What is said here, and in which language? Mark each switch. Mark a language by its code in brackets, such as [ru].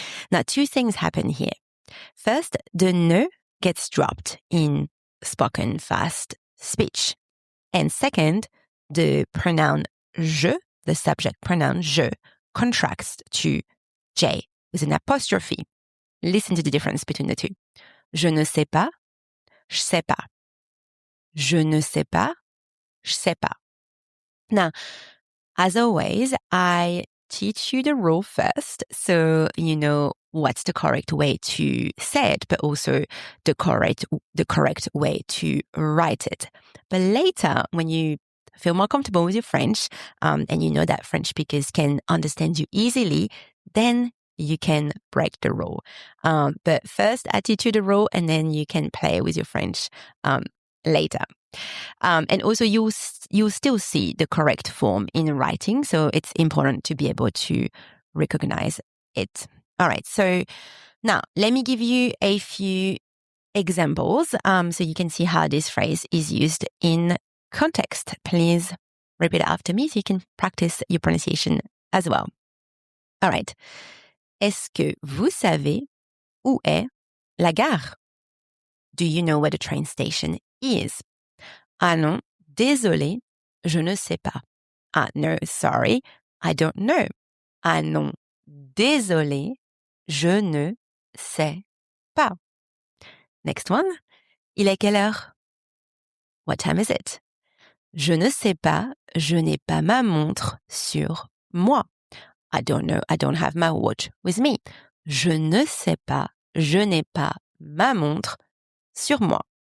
[en] Now, two things happen here. First, the ne gets dropped in spoken fast speech. And second, the pronoun je, the subject pronoun je, contracts to J with an apostrophe. Listen to the difference between the two. [fr] Je ne sais pas, je sais pas. Je ne sais pas, je sais pas. [en] Now, as always, I teach you the rule first so you know what's the correct way to say it, but also the correct way to write it. But later, when you feel more comfortable with your French, and you know that French speakers can understand you easily, then you can break the rule. But first, I teach you the rule, and then you can play with your French later. And also, you'll still see the correct form in writing, so it's important to be able to recognize it. All right, so now let me give you a few examples so you can see how this phrase is used in context. Please repeat after me so you can practice your pronunciation as well. All right. [fr] Est-ce que vous savez où est la gare? [en] Do you know where the train station is? [fr] Ah non, désolé, je ne sais pas. [en] Ah no, sorry, I don't know. [fr] Ah non, désolé, je ne sais pas. [en] Next one. [fr] Il est quelle heure? [en] What time is it? [fr] Je ne sais pas, je n'ai pas ma montre sur moi. [en] I don't know, I don't have my watch with me. [fr] Je ne sais pas, je n'ai pas ma montre sur moi.